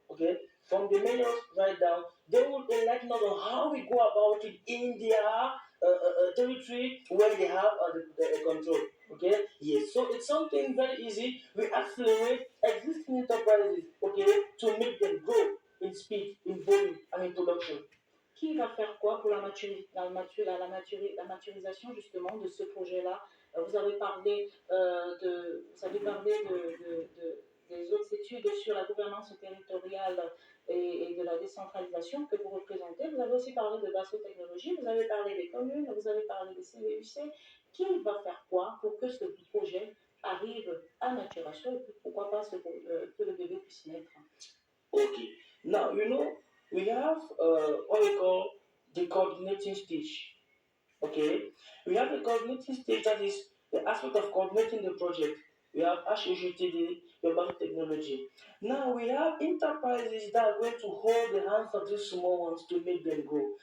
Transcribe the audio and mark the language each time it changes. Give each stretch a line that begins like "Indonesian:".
English: Okay, from the mayors right down, they will enlighten us on how we go about it in their territory where they have the control. Okay, yes, so it's something very easy. We accelerate existing enterprises, okay, to make them grow in speed, in volume, and in production.
French: Qui va faire quoi pour la maturisation justement de ce projet-là? Vous avez parlé des autres études sur la gouvernance territoriale et de la décentralisation que vous représentez. Vous avez aussi parlé de Basso Technologies, vous avez parlé des communes, vous avez parlé des CVUC. Qui va faire quoi pour que ce projet arrive à maturation et pourquoi pas que le bébé puisse naître?
English: Okay. Now, we have what we call the coordinating stage. Okay. We have the coordinating stage, that is the aspect of coordinating the project. We have HUGTD, the technology. Now we have enterprises that are going to hold the hands of these small ones to make them grow.